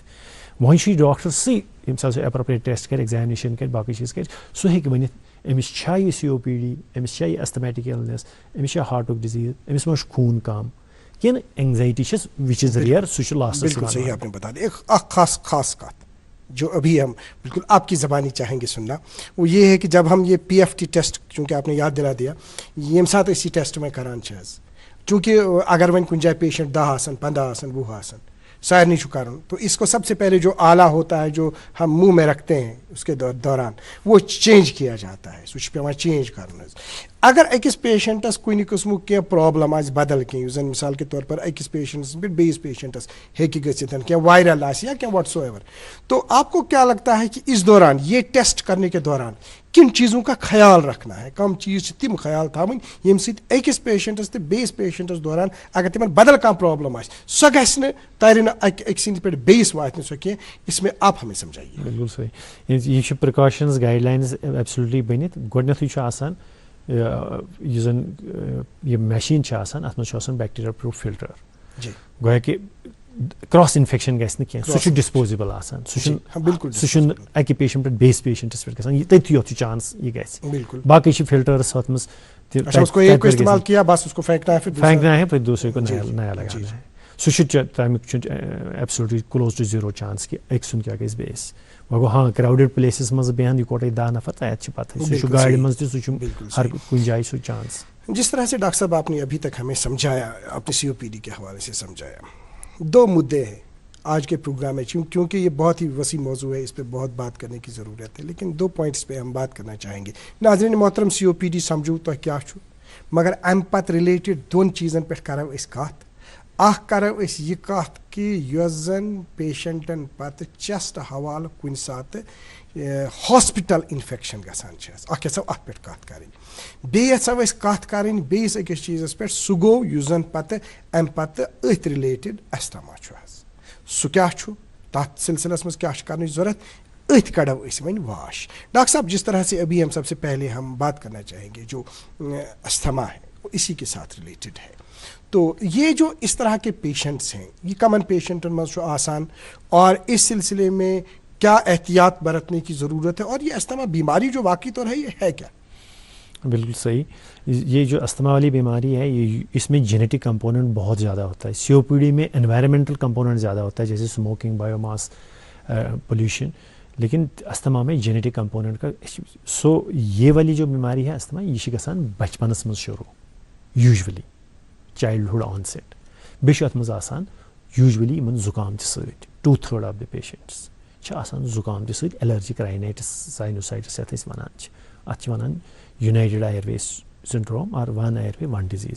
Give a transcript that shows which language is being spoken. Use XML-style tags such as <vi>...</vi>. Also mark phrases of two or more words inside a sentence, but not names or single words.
<ks>وۄنۍ چھُ یہِ ڈاکٹر سٕے ییٚمہِ ساتہٕ سُہ ایپروپریٹ ٹیسٹ کرِ ایگزامنیشن کرِ باقٕے چیٖز کرِ سُہ ہیٚکہِ ؤنِتھ أمِس چھا یہِ COPD أمِس چھا یہِ</ks> <en>asthmatic illness</en> <ks>أمِس چھا ہارٹُک ڈِزیٖز أمِس ما چھُ خوٗن کم کِنہٕ اینگزایٹی چھس</ks> <en>which is rare</en> <ks>سُہ چھُ لاسٹس.</ks> <ur>بالکل صحیح آپ نے بتا دیا. ایک خاص بات جو ابھی ہم بالکل آپ کی زبانی چاہیں گے سننا وہ یہ ہے کہ جب ہم یہ PFT ٹیسٹ چونکہ آپ نے یاد دلا دیا</ur> <ks>ییٚمہِ ساتہٕ أسۍ یہِ ٹیسٹ وۄنۍ کران چھِ حظ چونکہ اگر وۄنۍ کُنہِ جایہِ پیشنٹ 10 آسن 15 آسن 20 آسن سارنی چھُ کَرُن</ks> <ur>تو اس کو سب سے پہلے جو آلہ ہوتا ہے جو ہم منہ میں رکھتے ہیں اس کے دوران وہ چینج کیا جاتا ہے</ur> <ks>سُہ چھُ پیٚوان چینج کَرُن حظ. اگر أکِس پیشنٹس کُنہِ قٕسمُک کینٛہہ پرٛابلم آسہِ بدل کینٛہہ یُس زن</ks> <ur>مثال کے طور پر</ur> <ks>أکِس پیشنٹس پٮ۪ٹھ بیٚیِس پیشنٹس ہیٚکہِ گٔژھِتھ کینٛہہ وائرل آسہِ یا کینٛہہ</ks> <en>what so ever</en> <ur>تو آپ کو کیا لگتا ہے کہ اس دوران یہ ٹیسٹ کرنے کے دوران کن چیزوں کا خیال رکھنا ہے</ur> <ks>کم چیز چھِ تِم خیال تھاوٕنۍ ییٚمہِ سۭتۍ أکِس پیشنٹس تہٕ بیٚیِس پیشنٹس دوران اگر تِمن بدل کانٛہہ پرٛابلم آسہِ سۄ گژھِ نہٕ ترِ نہٕ أکۍ سٕنٛدِ پٮ۪ٹھ بیٚیِس واتہِ نہٕ سۄ کینٛہہ</ks> <ur>اس میں آپ ہمیں سمجھائیے.</ur> <ks>بالکل صحیح یہ چھِ پرٛکاشنٕز گایڈ لاینٕز ایبسلیوٹلی بٔنِتھ گۄڈنیٚتھٕے چھُ آسان یُس زن یہِ مشیٖن چھِ آسان اَتھ منٛز چھُ آسان</ks> <en>bacteria proof filter</en> <ks>گویا کہِ</ks> <en>cross infection</en> <ks>گژھِ نہٕ کینٛہہ سُہ چھُ ڈسپوزیبل آسان سُہ چھُنہٕ اَکہِ پیشنٹ پٮ۪ٹھ بیٚیِس پیشنٹس پٮ۪ٹھ گژھان تٔتھی یوت چھُ چانس یہِ گژھِ باقٕے چھِ فِلٹٲرٕس اَتھ منٛز</ks> <ur>پھینکنا ہے پھر دوسرے کو نیا لگانا ہے</ur> <ks>سُہ چھُ تمیُک چھُ ایبسلیوٹلی</ks> <en>close to zero chance</en> <ks>کہِ أکۍ سُنٛد کیٛاہ گژھِ بیٚیِس وۄنۍ گوٚو ہاں</ks> <en>crowded places</en> <ks>منٛز بیٚہن یِکوٹے 10 نفر تَتہِ چھِ پتہٕ سُہ چھُ گاڑِ منٛز تہِ سُہ چھُ ہر کُنہِ جایہِ سُہ چانس.</ks> <ur>جس طرح سے ڈاکٹر صاحب آپ نے ابھی تک ہمیں سمجھایا اپنے سی او پی ڈی کے حوالے سے سمجھایا 2 مدعے ہیں آج کے پروگرام میں کیونکہ یہ بہت ہی وسیع موضوع ہے اس پہ بہت بات کرنے کی ضرورت ہے لیکن 2 پوائنٹس پہ ہم بات کرنا چاہیں گے. ناظرین محترم</ur> <ks>سی او پی ڈی سمجھو تو کیا چھُ مگر امہِ پتہٕ رِلیٹڈ 2 چیٖزن پٮ۪ٹھ کرو أسۍ کتھ. اکھ کرو أسۍ یہِ کتھ کہِ یۄس زن پیشنٹن پتہٕ چیسٹ حوالہٕ کُنہِ ساتہٕ ہاسپِٹل انفیکشن گژھان چھِ اکھ یژھو اتھ پٮ۪ٹھ کتھ کرٕنۍ. بیٚیہِ یژھو أسۍ کتھ کرٕنۍ بیٚیِس أکِس چیٖزس پٮ۪ٹھ سُہ گوٚو یُس زن پتہٕ امہِ پتہٕ أتھۍ رِلیٹڈ ایسٹما چھُ حظ سُہ کیٛاہ چھُ تتھ سلسلس منٛز کیٛاہ چھُ کرنٕچ ضروٗرت أتھۍ کڑو أسۍ وۄنۍ واش.</ks> <ur>ڈاکٹر صاحب جس طرح سے ابھی ہم سب سے پہلے ہم بات کرنا چاہیں گے جو استھما ہے وہ اسی کے ساتھ ریلیٹڈ ہے تو یہ جو اس طرح کے پیشنٹس ہیں یہ کامن</ur> <ks>پیشنٹن منٛز چھُ آسان</ks> <ur>اور اس سلسلے میں کیا احتیاط برتنے کی ضرورت ہے اور یہ استھما بیماری جو واقعی طور ہے یہ ہے کیا؟ بالکل صحیح. یہ جو استھما والی بیماری ہے یہ اس میں جینیٹک کمپوننٹ بہت زیادہ ہوتا ہے. سی او پی ڈی میں انوائرمنٹل کمپوننٹ زیادہ ہوتا ہے جیسے اسموکنگ بایو ماس پولیوشن لیکن استھما میں جینیٹک کمپوننٹ کا سو یہ والی جو بیماری ہے استھما</ur> <ks>یہ چھِ گژھان بچپنس منٛز شروع</ks> <en>usually childhood onset</en> <ks>بیٚیہِ چھُ اَتھ منٛز آسان یوٗجولی یِمن زُکام تہِ سۭتۍ</ks> <en>2/3 of the patients</en> <ks>چھِ آسان زُکام تہِ سۭتۍ</ks> <en>allergic rhinitis sinusitis</en> <ks>یَتھ أسۍ وَنان چھِ اَتھ چھِ وَنان</ks> <en>united airway syndrome</en> <ks>اور</ks> <en>1 airway 1 disease.</en>